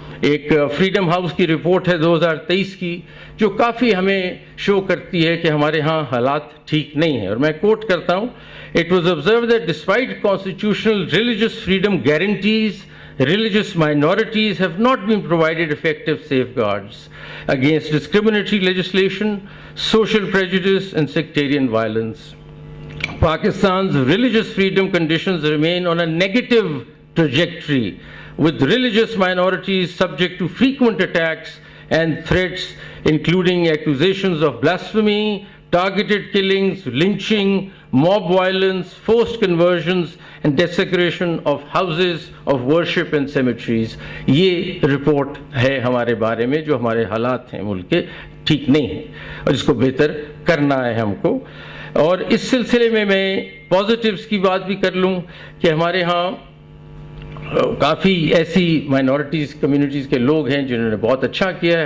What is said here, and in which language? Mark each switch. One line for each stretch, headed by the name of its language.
Urdu: ایک freedom house کی report ہے 2023 کی جو کافی ہمیں شو کرتی ہے کہ ہمارے ہاں حالات ٹھیک نہیں ہیں، اور میں کوٹ کرتا ہوں:
English: It was observed that despite constitutional religious freedom guarantees, religious minorities have not been provided effective safeguards against discriminatory legislation, social prejudice and sectarian violence. Pakistan's religious freedom conditions remain on a negative trajectory, with religious minorities subject to frequent attacks and threats, including accusations of blasphemy, targeted killings, lynching, mob violence, forced conversions and desecration of houses of worship and cemeteries.
Urdu: یہ report ہے ہمارے بارے میں جو ہمارے حالات ہیں ملک کے ٹھیک نہیں ہیں، اور اس کو بہتر کرنا ہے ہم کو. اور اس سلسلے میں پازیٹیوز کی بات بھی کر لوں کہ ہمارے ہاں کافی ایسی مائنورٹیز کمیونٹیز کے لوگ ہیں جنہوں نے بہت اچھا کیا ہے.